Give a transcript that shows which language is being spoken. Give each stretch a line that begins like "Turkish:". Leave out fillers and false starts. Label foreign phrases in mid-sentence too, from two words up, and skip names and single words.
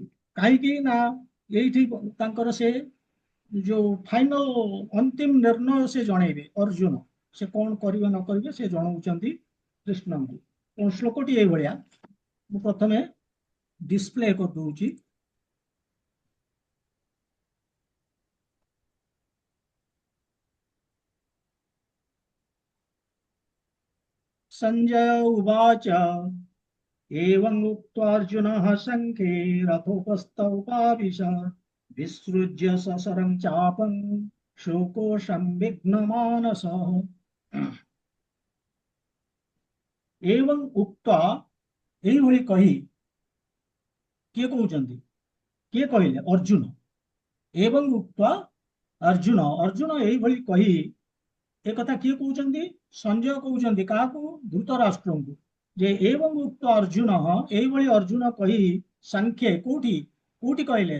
Odia: କାହିଁକି ନା ଏଇଠି ତାଙ୍କର ସେ ଯୋଉ ଫାଇନାଲ ଅନ୍ତିମ ନିର୍ଣ୍ଣୟ ସେ ଜଣେଇବେ। ଅର୍ଜୁନ ସେ କଣ କରିବେ ନ କରିବେ ସେ ଜଣାଉଛନ୍ତି କୃଷ୍ଣଙ୍କୁ। ତେଣୁ ଶ୍ଲୋକଟି ଏଇଭଳିଆ, ମୁଁ ପ୍ରଥମେ ଡିସପ୍ଲେ କରିଦଉଛି।
Sanskrit: संजय उवाच एवं उक्त्वार्जुनः सङ्ख्ये रथोपस्थ उपाविशत् विसृज्य सशरं चापं शोको संविघ्नमानसः। एवं उक्त्वा
Odia: ଏଇଭଳି କହି, କିଏ କହୁଛନ୍ତି, କିଏ କହିଲେ? ଅର୍ଜୁନ।
Sanskrit: ଏବଂ ଉକ୍ତ୍वा
Odia: ଅର୍ଜୁନ, ଅର୍ଜୁନ ଏଇଭଳି କହି, ଏ କଥା କିଏ କହୁଛନ୍ତି? ସଞ୍ଜୟ କହୁଛନ୍ତି। କାହାକୁ? ଧୃତରାଷ୍ଟ୍ରଙ୍କୁ। ଯେ
Sanskrit: ଏବଂ ଉକ୍ତ
Odia: ଅର୍ଜୁନ, ଏଇଭଳି ଅର୍ଜୁନ କହି ସାଂଖ୍ୟେ, କୋଉଠି କୋଉଠି କହିଲେ?